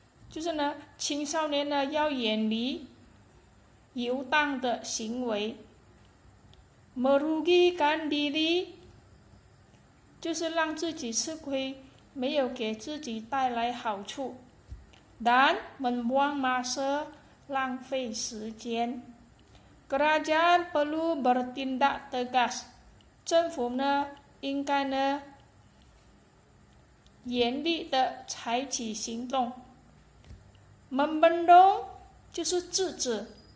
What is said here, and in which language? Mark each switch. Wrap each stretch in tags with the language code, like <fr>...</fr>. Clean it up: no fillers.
<zh>就是呢，青少年呢要远离游荡的行为。</zh> <ms>merugikan diri</ms> <zh>就是让自己吃亏，没有给自己带来好处。</zh> <ms>dan membuang masa</ms> <zh>浪费时间。</zh> <ms>kerajaan perlu bertindak tegas，</ms> <zh>政府呢应该呢严厉的采取行动。 membendung 就是制止。</zh>